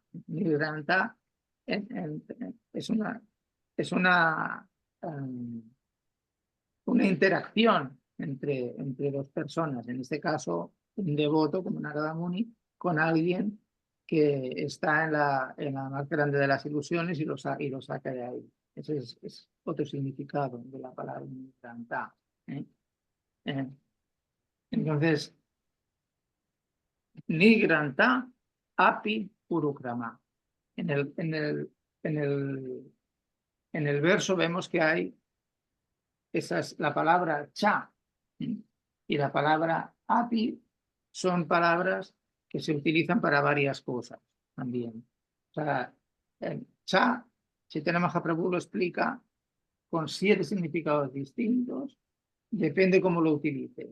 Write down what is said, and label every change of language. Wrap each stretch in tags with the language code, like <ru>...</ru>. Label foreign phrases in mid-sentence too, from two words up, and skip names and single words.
<es>Nirgranta es una interacción entre dos personas, en este caso un devoto como Narada Muni con alguien que está en la más grande de las ilusiones y lo saca de ahí. Ese es otro significado de la palabra Nirgranta. Entonces,</es> <sa>Nigranta api urukrama.</sa> <es>En el verso vemos que hay la palabra cha y la palabra api son palabras que se utilizan para varias cosas también. O sea, cha, Chaitanya Mahaprabhu lo explica con 7 significados distintos, depende cómo lo utilices.</es>